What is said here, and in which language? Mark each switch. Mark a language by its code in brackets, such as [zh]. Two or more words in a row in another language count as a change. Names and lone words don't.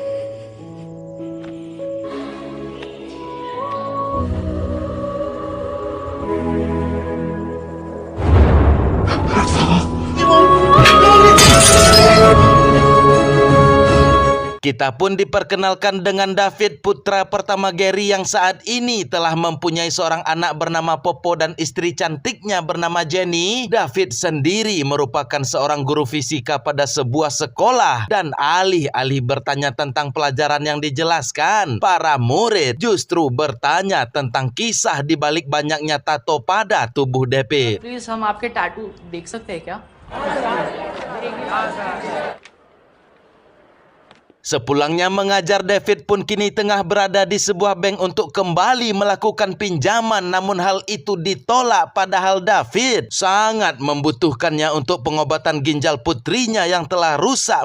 [id] Kita pun diperkenalkan dengan David, putra pertama Gary yang saat ini telah mempunyai seorang anak bernama Popo dan istri cantiknya bernama Jenny. David sendiri merupakan seorang guru fisika pada sebuah sekolah, dan alih-alih bertanya tentang pelajaran yang dijelaskan, para murid justru bertanya tentang kisah di balik banyaknya tato pada tubuh David. [hi] प्लीज हम आपके टैटू देख सकते हैं क्या? [id] Sepulangnya mengajar, David pun kini tengah berada di sebuah bank untuk kembali melakukan pinjaman, namun hal itu ditolak padahal David sangat membutuhkannya untuk pengobatan ginjal putrinya yang telah rusak.